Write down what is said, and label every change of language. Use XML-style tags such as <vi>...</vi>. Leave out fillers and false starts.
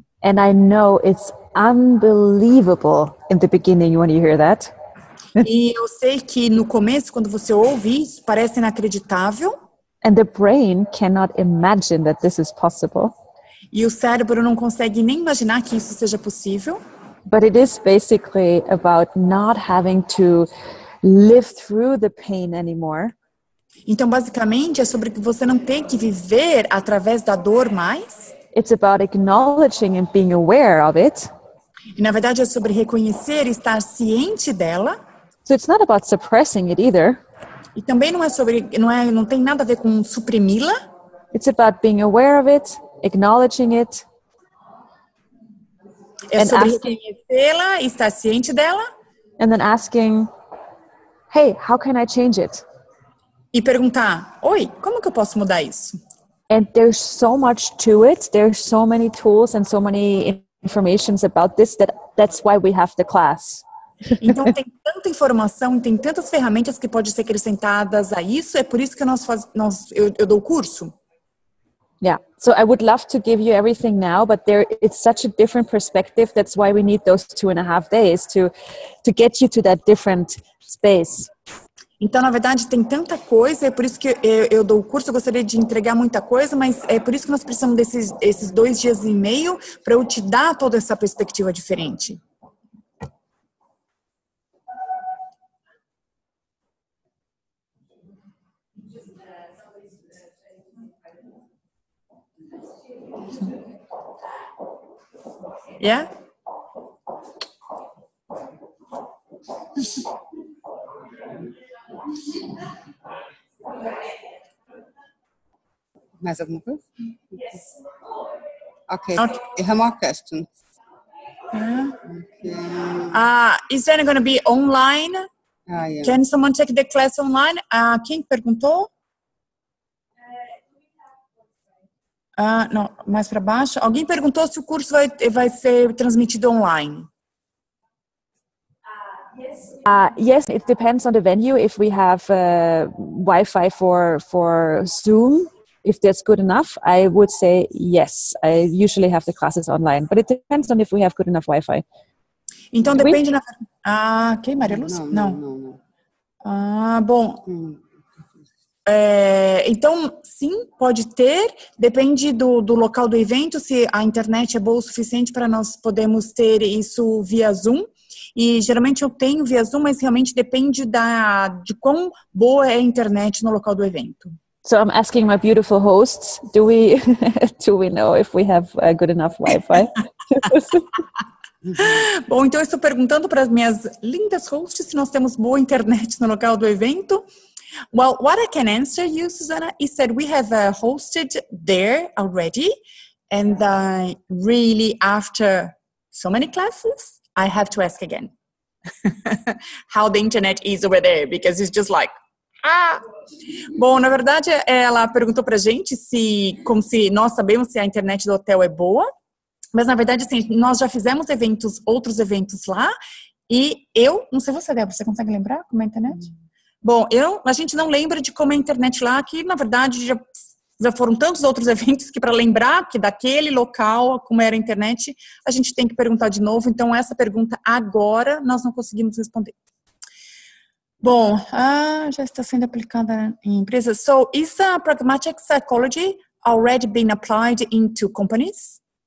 <en>And I know it's unbelievable in the beginning when you hear that.</en> <pt>E eu sei que no começo, quando você ouve isso, parece inacreditável.</pt> <en>And the brain cannot imagine that this is possible.</en> <pt>E o cérebro não consegue nem imaginar que isso seja possível.</pt> <en>But it is basically about not having to live through the pain anymore.</en> <pt>Então, basicamente, é sobre que você não tem que viver através da dor mais.</pt> <en>It's about acknowledging and being aware of it.</en> <pt>E, na verdade, é sobre reconhecer e estar ciente dela.</pt> <en>So it's not about suppressing it either.</en> <pt>E também não tem nada a ver com suprimi-la.</pt> <en>It's about being aware of it, acknowledging it.</en> <pt>É sobre reconhecê-la e estar ciente dela.</pt> <en>And then asking, hey, how can I change it?</en> <pt>E perguntar, oi, como que eu posso mudar isso?</pt> <en>And there's so much to it. There's so many tools and so many informations about this that's why we have the class.</en> <pt>Então tem tanta informação, tem tantas ferramentas que podem ser acrescentadas a isso. É por isso que eu dou o curso.</pt> <en>Yeah. So I would love to give you everything now, but it's such a different perspective. That's why we need those 2.5 days to get you to that different space.</en> <pt>Então, na verdade, tem tanta coisa, é por isso que eu dou o curso, eu gostaria de entregar muita coisa, mas é por isso que nós precisamos desses 2 dias e meio para eu te dar toda essa perspectiva diferente.</pt> <en>Yeah?</en> <pt>Mais alguma coisa?</pt> <en>Okay. I have more questions. Is there going to be online? Yeah. Can someone take the class online?</en> <pt>Quem perguntou? Não, mais para baixo. Alguém perguntou se o curso vai ser transmitido online.</pt> <en>Yes, it depends on the venue. If we have Wi-Fi for Zoom, if that's good enough, I would say yes. I usually have the classes online, but it depends on if we have good enough Wi-Fi.</en> <pt>Então depende ok, Maria Lúcia? Não. Bom. Então, sim, pode ter. Depende do local do evento, se a internet é boa o suficiente para nós podermos ter isso via Zoom. E geralmente eu tenho via Zoom, mas realmente depende de quão boa é a internet no local do evento.</pt> <en>So I'm asking my beautiful hosts, do we know if we have good enough Wi-Fi?</en> <pt>Bom, então eu estou perguntando para as minhas lindas hosts se nós temos boa internet no local do evento.</pt> <en>Well, what I can answer you, Susanna, is that we have hosted there already, and really after so many classes, I have to ask again how the internet is over there, because it's just like,</en> <pt>Bom, na verdade, ela perguntou pra gente como se nós sabemos se a internet do hotel é boa, mas na verdade, assim, nós já fizemos outros eventos lá, e não sei você, Débora, você consegue lembrar como é a internet? Bom, a gente não lembra de como é a internet lá, que na verdade já foram tantos outros eventos que para lembrar que daquele local, como era a internet, a gente tem que perguntar de novo. Então, essa pergunta agora nós não conseguimos responder. Bom, já está sendo aplicada em empresas.</pt> <en>So, is Pragmatic Psychology already been applied into companies?</en>